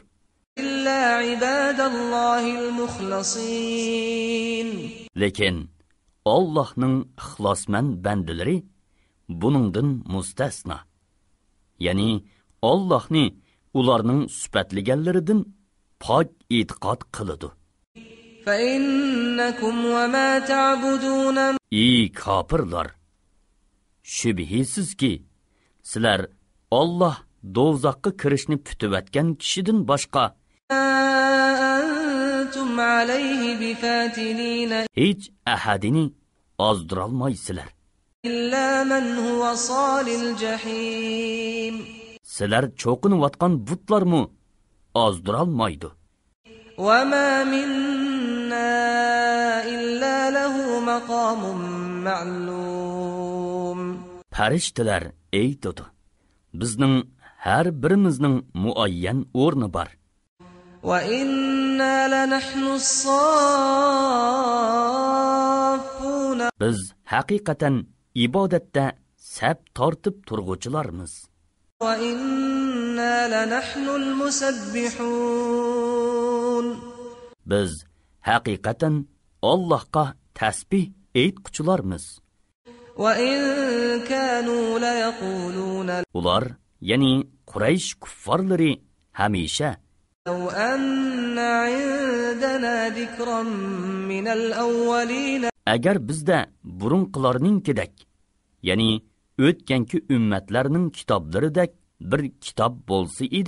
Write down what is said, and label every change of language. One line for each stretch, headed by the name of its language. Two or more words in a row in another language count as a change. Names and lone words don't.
Arabic: إلا عباد الله المخلصين.
Uzbek: Lekin Allahning ixlosmand bandalari buningdan mustasno. Ya'ni Allahni ularning sifatlaganlaridan pok e'tiqod qiladi.
Arabic: فإنكم وما تعبدون.
Uzbek: Ey kofirlar, shubhisizki sizlar Allah do'zaxga kirishni putivatgan kishidan boshqa
Arabic: أنتم عليه بفاتنين.
Uzbek: Hech ahadini ozdirolmaysizlar.
Arabic: إلا من هو صال الجحيم.
Uzbek: Sizlar cho'qinayotgan butlarmi ozdirolmaydi.
Arabic: وما منا إلا له مقام معلوم.
Uzbek: Farishtalar aytadi, bizning har birimizning muayyan o'rni bor.
Arabic: وإنا لنحن الصافون.
Uzbek: Biz haqiqatan ibodatda saf tortib turg'uvchilarmiz.
Arabic: وإنا لنحن المسبحون.
Uzbek: Biz haqiqatan Allohga tasbih aytquchilarmiz.
Arabic: وإن كانوا ليقولون.
Uzbek: Ular, ya'ni Quraysh kuffarlari hamisha
Arabic: لو أن عندنا ذكرا من الأولين.
Uzbek: Agar bizda burunqilarninkidak, ya'ni o'tganki ummatlarning kitoblaridek bir kitob bo'lsa edi,